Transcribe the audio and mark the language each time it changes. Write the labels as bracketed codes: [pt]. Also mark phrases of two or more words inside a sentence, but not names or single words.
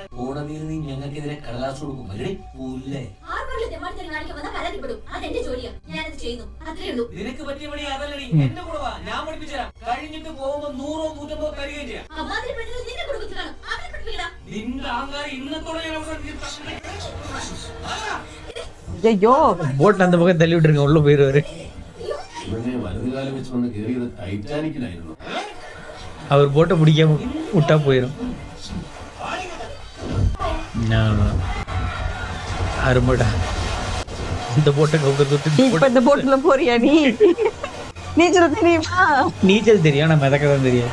[ml] കോടതിയിൽ നീ ഞങ്ങൾക്കെതിരെ കടലാസ് കൊടുക്കും. പുല്ലേ ആർക്കെങ്കിലും തെമ്മാടിത്തരം കാണിക്കാൻ വന്നാൽ പരാതിപ്പെടും. അതെന്റെ ജോലിയാ, ഞാനത് ചെയ്യുന്നു, അത്രേ ഉള്ളൂ. നിനക്ക് പറ്റിയ പണി അതല്ലടി. എന്റെ കൂടെ വാ, ഞാൻ പഠിപ്പിച്ചുതരാം. കഴിഞ്ഞിട്ട് പോകുമ്പോ 100-150 തരികയും ചെയ്യാം. അമ്മാതിരി പെണ്ണുങ്ങൾ നിന്റെ കുടുംബത്തിൽ കാണും, അവരെ പഠിപ്പിക്കണം. നിന്റെ അഹങ്കാരം ഇന്നത്തോടെ ഞാൻ അവസാനിപ്പിക്കും. [ta] ஐயோ போட்ல அந்த பக்கம் தள்ளி விட்டுருங்க, உள்ள போயிருவாரு. [ml] ഇവനെ വലതുകാലം വെച്ച് വന്ന് കയറിയത് ടൈറ്റാനിക്കിലായിരുന്നു. [ta] அவர் போட்டை பிடிக்காம விட்டா போயிடும். அரும்படா இந்த போட்டை இப்ப இந்த போட்டுல போறியா நீ? நீச்சல் தெரியுமா? நீச்சல் தெரியும், நான் மிதக்க தான் தெரியும்.